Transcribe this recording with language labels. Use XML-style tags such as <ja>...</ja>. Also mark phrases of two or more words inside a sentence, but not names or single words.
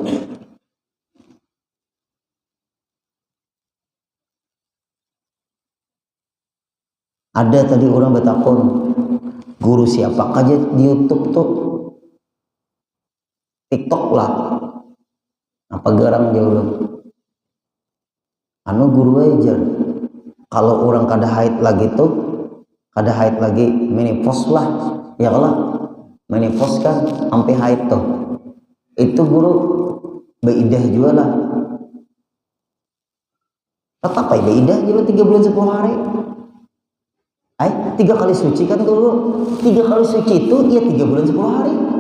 <bjn>Ada tadi orang bertakon, guru siapa aja di YouTube tuh? TikTok lah. Apa garang jauh? Anu guru aja. Kalau orang kada haid lagi tuh, kada haid lagi menopause lah,</bjn> <ar>يا الله,</ar> <id>menopause kan sampai haid tuh.</id> <bjn>Itu guru beidah juga lah. Tetap apa beidah juga 3 bulan 10 hari. 3 kali suci kan guru.</bjn> <id>3 kali suci itu ya 3 bulan 10 hari.</id>